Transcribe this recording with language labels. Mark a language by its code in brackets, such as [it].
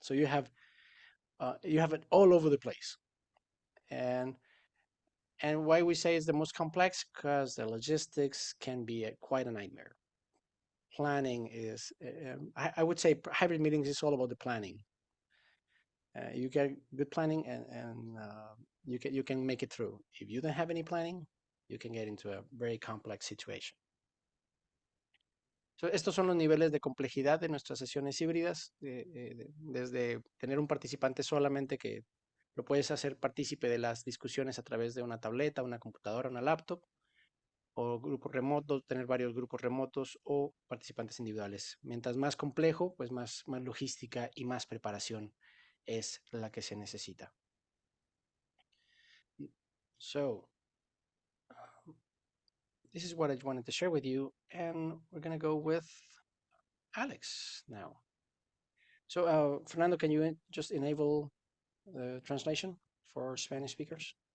[en] So you have it all over the place. And why we say it's the most complex, because the logistics can be quite a nightmare. Planning is, I would say hybrid meetings is all about the planning. You get good planning and you can make it through. If you don't have any planning, you can get into a very complex situation. [es] So, estos son los niveles de complejidad de nuestras sesiones híbridas, desde tener un participante solamente que lo puedes hacer partícipe de las discusiones a través de una tableta, una computadora, una laptop, o grupos remotos, tener varios grupos remotos o participantes individuales. Mientras más complejo, pues más logística y más preparación es la que se necesita. [en] So, this is what I wanted to share with you, and we're going to go with Alex now. So, Fernando, can you just enable the translation for Spanish speakers?